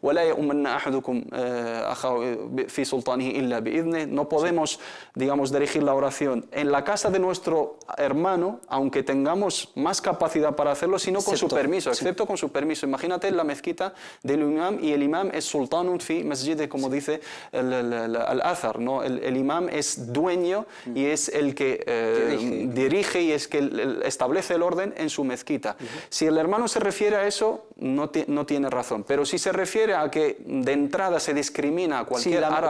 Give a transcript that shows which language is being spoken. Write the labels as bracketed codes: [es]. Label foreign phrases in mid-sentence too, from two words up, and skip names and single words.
[es] No podemos, digamos, dirigir la oración en la casa de nuestro hermano, aunque tengamos más capacidad para hacerlo, sino con su permiso, excepto con su permiso. Imagínate en la mezquita del imam, y el imam es [ar] سلطان في مسجد, [es] como dice el Athar, ¿no? El imam es dueño y es el que dirige y es que establece el orden en su mezquita. Si el hermano se refiere a eso, no tiene razón. Pero si se refiere a que de entrada se discrimina a cualquier árabe...